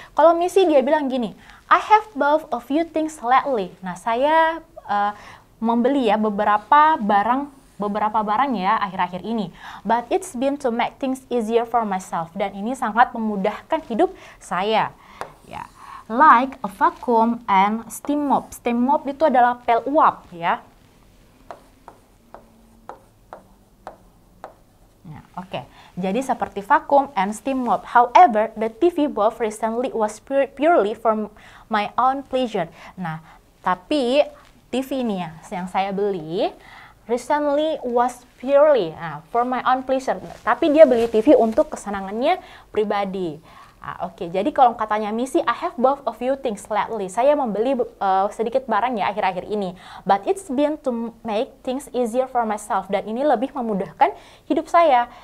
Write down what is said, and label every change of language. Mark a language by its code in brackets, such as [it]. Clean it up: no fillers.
[id] Kalau Missy dia bilang gini, [en] I have bought a few things lately. [id] Nah, saya membeli ya beberapa barang ya akhir-akhir ini. [en] But it's been to make things easier for myself. [id] Dan ini sangat memudahkan hidup saya. [en] Ya, like a vacuum and steam mop. [id] Steam mop itu adalah pel uap ya. Nah, oke. Jadi seperti [en] vacuum and steam mop. However, the TV bought recently was purely for my own pleasure. [id] Nah, tapi TV ini ya, yang saya beli [en] recently was purely for my own pleasure. [id] Tapi dia beli TV untuk kesenangannya pribadi. Oke, jadi kalau katanya misi, [en] I have bought a few things lately. [id] Saya membeli sedikit barang ya akhir-akhir ini. [en] But it's been to make things easier for myself. [id] Dan ini lebih memudahkan hidup saya.